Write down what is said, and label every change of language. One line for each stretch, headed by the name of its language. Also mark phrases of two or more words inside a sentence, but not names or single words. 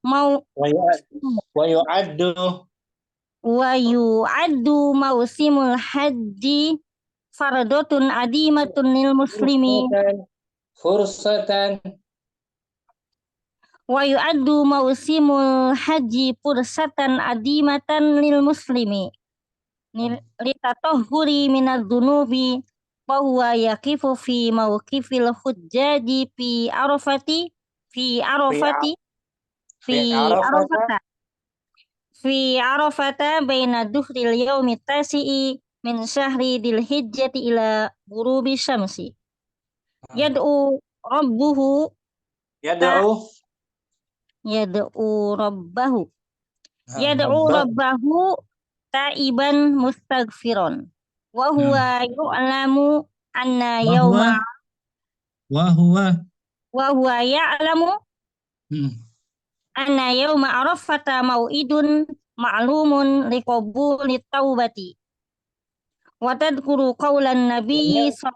Arabic: موسم الحج فرصة عظيمة للمسلم ويعد موسم الحج فرصة عظيمة للمسلم ليتطهر من الذنوب وهو يقف في موقف الحجاج في عرفة بين ظهر اليوم التاسع من شهر ذي الحجة إلى غروب الشمس يدعو ربه تائبا مستغفرا وهو يعلم أن يوم أن يوم عرفة موعد معلوم لقبول التوبة وتذكر قول النبي